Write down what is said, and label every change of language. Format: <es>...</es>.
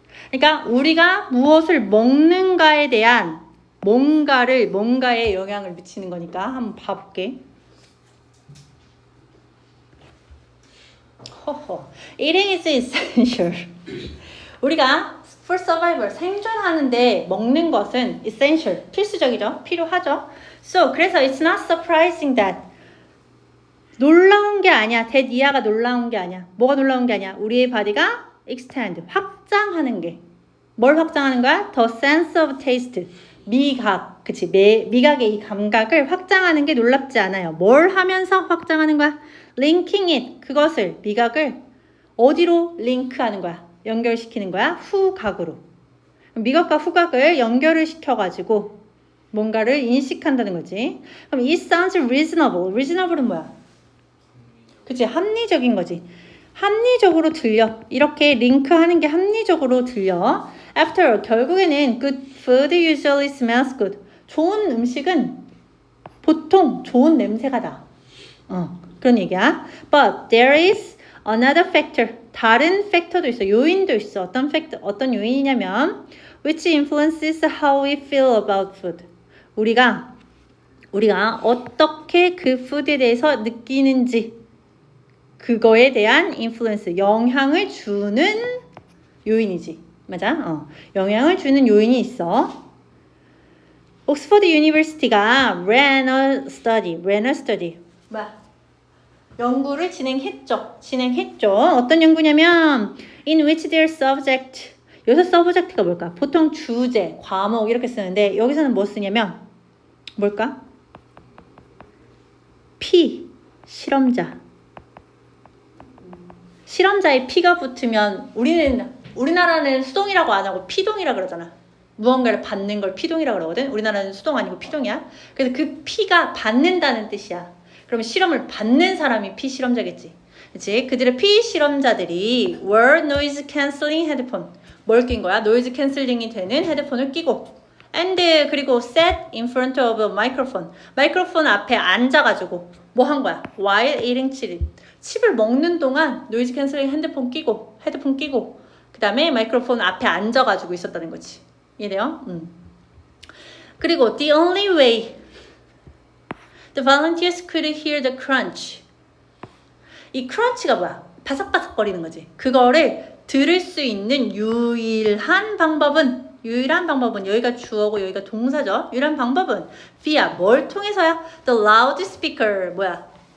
<ko>그러니까 우리가 무엇을 먹는가에 대한 뭔가에 영향을 미치는 거니까 한번 봐볼게.</ko> <en>Eating is essential.</en> <ko>우리가</ko> <en>for survival,</en> <ko>생존하는데 먹는 것은</ko> <en>essential,</en> <ko>필수적이죠. 필요하죠. 그래서</ko> <en>it's not surprising that.</en> <ko>놀라운 게 아니야. that 이하가 놀라운 게 아니야. 뭐가 놀라운 게 아니야? 우리의 body가 extend, 확장하는 게. 뭘 확장하는 거야?</ko> <en>The sense of taste.</en> <ko>미각. 그치. 미각의 이 감각을 확장하는 게 놀랍지 않아요. 뭘 하면서 확장하는 거야?</ko> <en>linking it.</en> <ko>그것을, 미각을 어디로 링크하는 거야? 연결시키는 거야? 후각으로. 미각과 후각을 연결을 시켜가지고 뭔가를 인식한다는 거지. 그럼</ko> <en>it sounds reasonable.</en> <ko>reasonable은 뭐야? 그치? 합리적인 거지. 합리적으로 들려. 이렇게 링크하는 게 합리적으로 들려.</ko> <en>After all,</en> <ko>결국에는</ko> <en>good food usually smells good.</en> <ko>좋은 음식은 보통 좋은 냄새가 나. 그런 얘기야.</ko> <en>But there is another factor.</en> <ko>다른 팩터도 있어. 요인도 있어. 어떤 요인이냐면</ko> <en>which influences how we feel about food.</en> <ko>우리가 어떻게 그 푸드에 대해서 느끼는지, 그거에 대한 influence, 영향을 주는 요인이지. 맞아? 영향을 주는 요인이 있어. 옥스퍼드 유니버시티가</ko> <en>ran a study.</en> <ko>연구를 진행했죠. 어떤 연구냐면</ko> <en>in which their subject.</en> <ko>여기서 subject가 뭘까? 보통 주제, 과목 이렇게 쓰는데 여기서는 뭐 쓰냐면 뭘까? P, 실험자. 실험자의 P가 붙으면 우리나라는 수동이라고 안 하고 P동이라고 그러잖아. 무언가를 받는 걸 P동이라고 그러거든. 우리나라는 수동 아니고 P동이야. 그래서 그 P가 받는다는 뜻이야. 그러면 실험을 받는 사람이 P 실험자겠지. 그치? 그들의 P 실험자들이</ko> <en>were noise cancelling headphone.</en> <ko>뭘 낀 거야? 노이즈 캔슬링이 되는 헤드폰을 끼고</ko> <en>and</en> <ko>그리고</ko> <en>sat in front of a microphone.</en> <ko>마이크로폰 앞에 앉아가지고 뭐 한 거야?</ko> <en>while eating</en> <ko>칩을 먹는 동안 노이즈 캔슬링 헤드폰 끼고 그 다음에 마이크로폰 앞에 앉아가지고 있었다는 거지. 이해돼요? 그리고</ko> <en>the only way the volunteers could hear the crunch.</en> <ko>이 crunch가 뭐야? 바삭바삭거리는 거지. 그거를 들을 수 있는 유일한 방법은 여기가 주어고 여기가 동사죠. 유일한 방법은 via 뭘 통해서야?</ko> <en>The loudspeaker</en> <ko>뭐야?</ko>